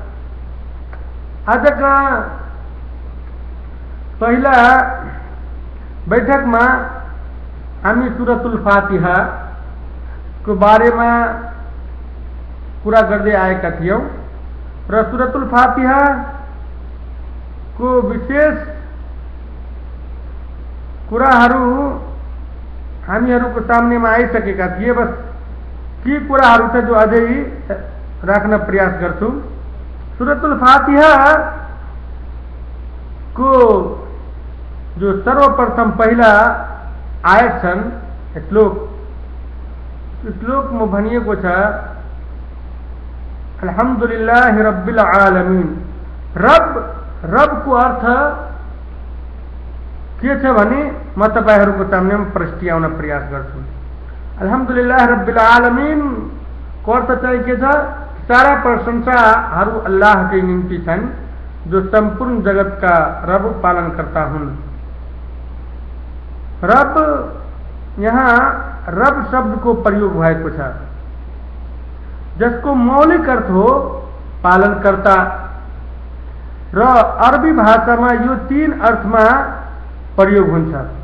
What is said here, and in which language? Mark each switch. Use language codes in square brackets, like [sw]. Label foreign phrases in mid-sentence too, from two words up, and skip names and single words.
[ne] आजका पहिला बैठकमा हामी सूरतुल फातिहा को बारेमा कुरा गर्दै आएका थियौं र सूरतुल फातिहा को विशेष कुराहरू हामीहरूको सामनेमा आइसकेका थिए। बस ती कुराहरू छ जो अझै राख्न प्रयास गर्छु। सूरतुल फातिहा को जो सर्वप्रथम पहिला आयत छन् श्लोकमा भनिएको छ [ar] الحمد لله رب العالمين. [ne] रब को अर्थ के छ भने म तपाईहरुको सामनेमा प्रस्ट्याउन प्रयास गर्छु। [ar] الحمد لله رب العالمين [ne] को अर्थ चाहिँ के छ? सारा प्रशंसाहरू अल्लाहकै निम्ति छन् जो सम्पूर्ण जगतका रब पालनकर्ता हुन्। रब, यहाँ रब शब्द को प्रयोग भएको छ जसको मौलिक अर्थ हो पालनकर्ता र अरबी भाषामा यो 3 अर्थमा प्रयोग हुन्छ।